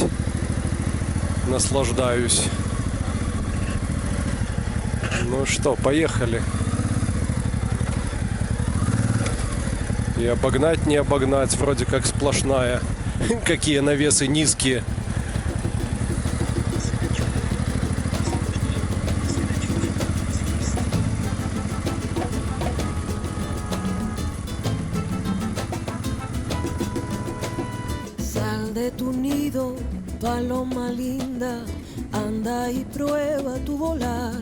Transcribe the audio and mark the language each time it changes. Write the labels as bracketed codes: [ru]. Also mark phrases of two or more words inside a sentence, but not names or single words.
[ru] Наслаждаюсь. Ну что, поехали. И обогнать, не обогнать, вроде как сплошная. Какие навесы низкие. [es] Sal de tu nido, paloma linda, anda y prueba tu volar.